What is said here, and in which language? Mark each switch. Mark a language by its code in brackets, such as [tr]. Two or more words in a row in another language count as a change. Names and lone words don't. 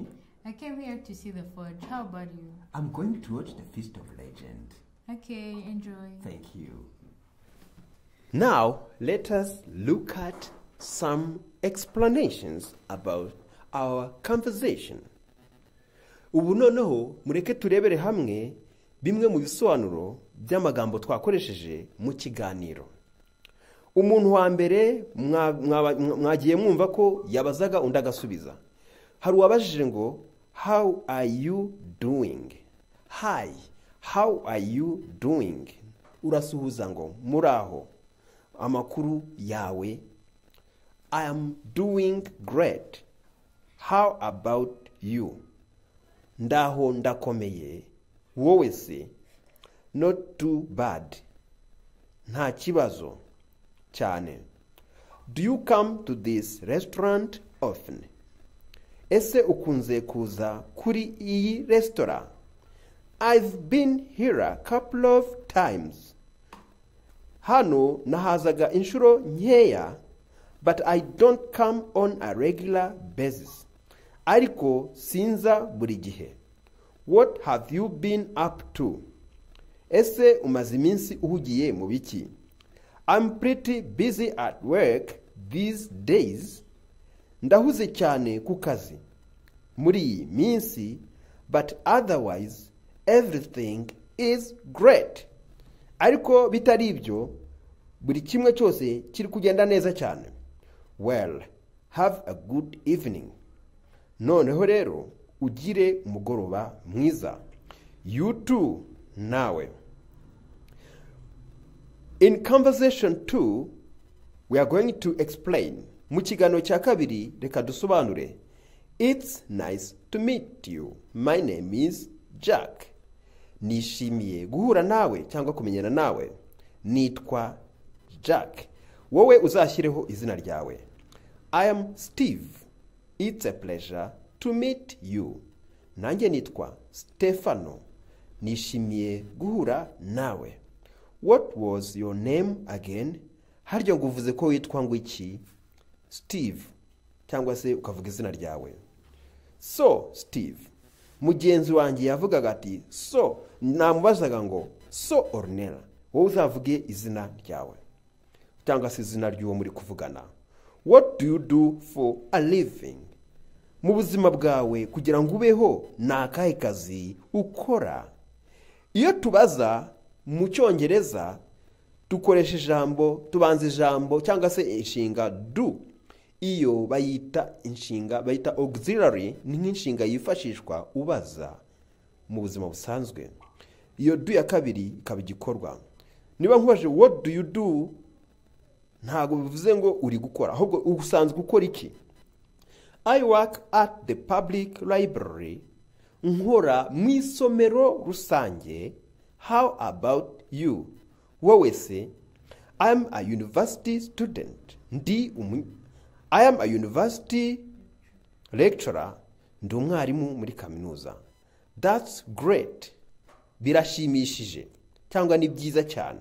[en] I came here to see The Forge. How about you? I'm going to watch The Feast of Legend. Okay, enjoy. Thank you. Now, let us look at some explanations about our conversation. [rw] Ubu noneho mureke turebere hamwe bimwe mu bisobanuro by'amagambo twakoresheje mu kiganiro. Umuntu wa mbere mwagiye mwumva ko yabazaga undi agasubiza. Hari uwabajije ngo [en] how are you doing? Hi, how are you doing? [rw] Urasuhuza ngo muraho. Amakuru yawe. [en] I am doing great. How about you? [rw] Ndaho ndakomeye. Wowe se? [en] Not too bad. [rw] Nta kibazo cyane. [en] Do you come to this restaurant often? [rw] Ese ukunze kuza kuri iyi restaurant? [en] I've been here a couple of times. [rw] Hano nahazaga inshuro nkeya, [en] but I don't come on a regular basis. [rw] Ariko sinza buri gihe. [en] What have you been up to? [rw] Ese umaze iminsi uhugiye mu biki? [en] I'm pretty busy at work these days. [rw] Ndahuze cyane ku kazi muri iyi minsi, [en] but otherwise everything is great. [rw] Ariko bitari ibyo, buri kimwe cyose kiri kugenda neza cyane. [en] Well, have a good evening. Noneho rero ugire umugoroba mwiza. You too, nawe. In conversation 2, we are going to explain. [rw] Mu kiganiro cya kabiri reka dusobanure. [en] It's nice to meet you. My name is Jack. [rw] Nishimiye guhura nawe cyangwa kumenyana nawe. Nitwa Jack. Wowe uzashyireho izina ryawe. [en] I am Steve. It's a pleasure to meet you. [rw] Nanjye nitwa Stefano. Nishimiye guhura nawe. [en] What was your name again? [rw] Haryo nguvuze ko witwa ngo iki? Steve. Cyangwa se ukavuga izina ryawe. So, Steve. Mugenzi wanjye yavugaga ati, so, namubazaga ngo, so Ornella. Wowe uzavuge izina ryawe. Cyangwa se izina ry'uwo muri kuvugana. [en] What do you do for a living? [rw] Mu buzima bwawe kugira ngo ubeho ni akahe kazi ukora? Iyo tubaza mu Cyongereza dukoresha ijambo, tubanza ijambo cyangwa se inshinga do. Iyo bayita inshinga, bayita auxiliary, ni nk'inshinga yifashishwa ubaza mu buzima busanzwe. Iyo do ya kabiri ikaba igikorwa. Niba nkubaje [en] what do you do, [rw] ntago bivuze ngo uri gukora, ahubwo usanzwe ukora iki? [en] I work at the public library. [rw] Nkora mu isomero rusange. [en] How about you? [rw] Wowe se? [en] I'm a university student. I am a university lecturer. [rw] Ndi umwarimu muri kaminuza. [en] That's great. [rw] birashimishije cyangwa ni byiza cyane.